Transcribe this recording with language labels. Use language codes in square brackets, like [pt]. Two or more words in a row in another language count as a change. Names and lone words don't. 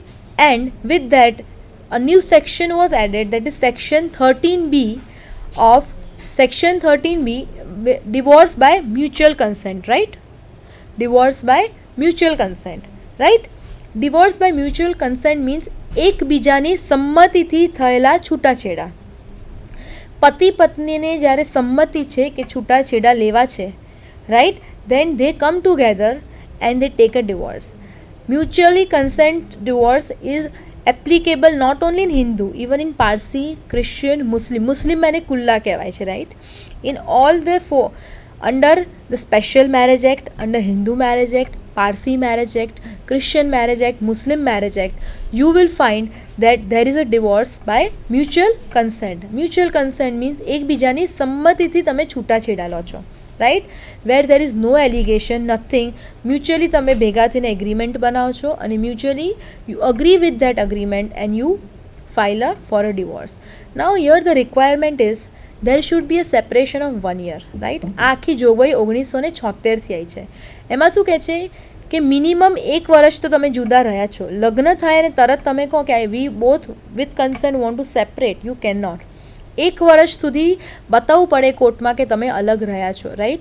[en] And with that a new section was added, that is section 13B of section 13B, divorce by mutual consent, right? Divorce by mutual consent, right? Divorce by mutual consent means [gu] એકબીજાની સંમતિથી થયેલા છૂટાછેડા. પતિ પત્નીને જ્યારે સંમતિ છે કે છૂટાછેડા લેવા છે, [en] right? Then they come together and they take a divorce. Mutually consent divorce is applicable not only in Hindu, even in Parsi, Christian, Muslim. [gu] Muslim માને કુલ્લા કહેવાય છે, [en] right? In all the 4, under the Special Marriage Act, under Hindu Marriage Act, Parsi Marriage Act, Christian Marriage Act, Muslim Marriage Act, you will find that there is a divorce by mutual consent. Mutual consent means [gu] એકબીજાની સંમતિથી તમે છૂટાછેડા લો છો, [en] right? Where there is no allegation, nothing, mutually [gu] તમે ભેગા થઈને agreement બનાવો છો અને [en] mutually you agree with that agreement and you file for a divorce. Now here the requirement is there should be a separation of 1 year, right? [gu] આ આખી જોગવાઈ 1976થી આવી છે. એમાં શું કહે છે કે મિનિમમ 1 વર્ષ તો તમે જુદા રહ્યા છો. લગ્ન થાય અને તરત તમે કહો કે [en] we both with concern want to separate, you cannot. [gu] 1 વર્ષ સુધી બતાવવું પડે કોર્ટમાં કે તમે અલગ રહ્યા છો, રાઈટ?